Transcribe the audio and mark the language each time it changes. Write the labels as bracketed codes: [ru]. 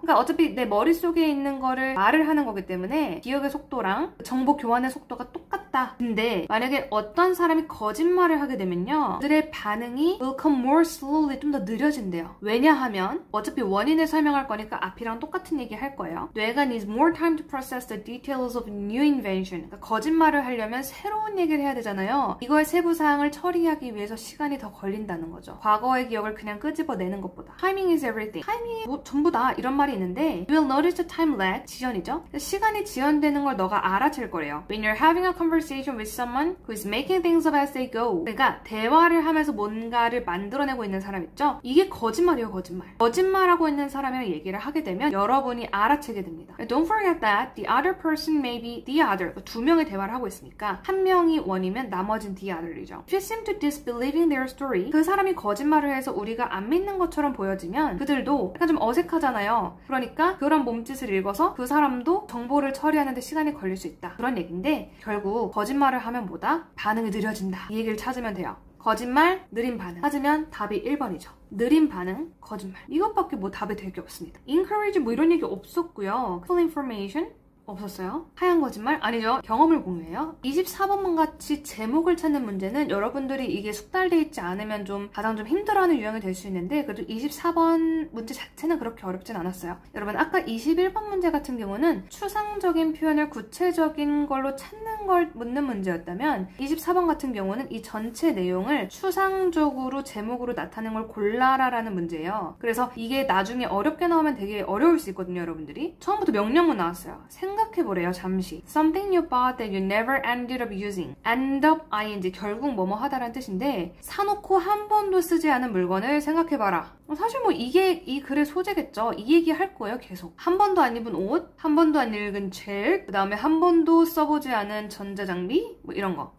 [ko] 그러니까 어차피 내 머릿속에 있는 거를 말을 하는 거기 때문에 기억의 속도랑 정보 교환의 속도가 똑같다. 근데 만약에 어떤 사람이 거짓말을 하게 되면요, 그들의 반응이 will come more slowly, 좀 더 느려진대요. 왜냐하면 어차피 원인을 설명할 거니까 앞이랑 똑같은 얘기 할 거예요. [en] 뇌가 needs more time to process the details of new invention. [ko] 그러니까 거짓말을 하려면 새로운 얘기를 해야 되잖아요. 이거의 세부 사항을 처리하기 위해서 시간이 더 걸린다는 거죠. 과거의 기억을 그냥 끄집어내는 것보다. Timing is everything. 타이밍이 뭐 전부다 이런 말이 있는데 you will notice the time lag, 지연이죠. 시간이 지연되는 걸 너가 알아챌 거래요. [en] When you're having a conversation with someone who is making things up as they go. [ko] 그러니까 대화를 하면서 뭔가를 만들어내고 있는 사람 있죠? 이게 거짓말이에요, 거짓말. 거짓말하고 있는 사람이랑 얘기를 하게 되면 여러분이 알아채게 됩니다. [en] Don't forget that the other person may be the other. [ko] 두 명의 대화를 하고 있으니까 한 명이 원이면 나머진 the other 이죠. If you seem to disbelieving their story, 그 사람이 거짓말을 해서 우리가 안 믿는 것처럼 보여지면 그들도 약간 좀 어색하잖아요. 그러니까 그런 몸짓을 읽어서 그 사람도 정보를 처리하는데 시간이 걸릴 수 있다. 그런 얘기인데 결국 거짓말을 하면 뭐다? 반응이 느려진다. 이 얘기를 찾으면 돼요. 거짓말, 느린 반응. 찾으면 답이 1번이죠. 느린 반응, 거짓말. 이것밖에 뭐 답이 될 게 없습니다. encourage 뭐 이런 얘기 없었고요. full information, 없었어요? 하얀 거짓말? 아니죠. 경험을 공유해요. 24번만 같이 제목을 찾는 문제는 여러분들이 이게 숙달돼 있지 않으면 좀 가장 좀 힘들어하는 유형이 될 수 있는데 그래도 24번 문제 자체는 그렇게 어렵진 않았어요. 여러분 아까 21번 문제 같은 경우는 추상적인 표현을 구체적인 걸로 찾는 걸 묻는 문제였다면 24번 같은 경우는 이 전체 내용을 추상적으로 제목으로 나타낸 걸 골라라라는 문제예요. 그래서 이게 나중에 어렵게 나오면 되게 어려울 수 있거든요, 여러분들이. 처음부터 명령문 나왔어요. 생각해보래요, 잠시. [en] Something you bought that you never ended up using. [ko] end up ing, 결국 뭐뭐 하다라는 뜻인데 사놓고 한 번도 쓰지 않은 물건을 생각해봐라. 사실 뭐 이게 이 글의 소재겠죠. 이 얘기 할 거예요, 계속. 한 번도 안 입은 옷, 한 번도 안 읽은 책, 그 다음에 한 번도 써보지 않은 전자장비, 뭐 이런 거.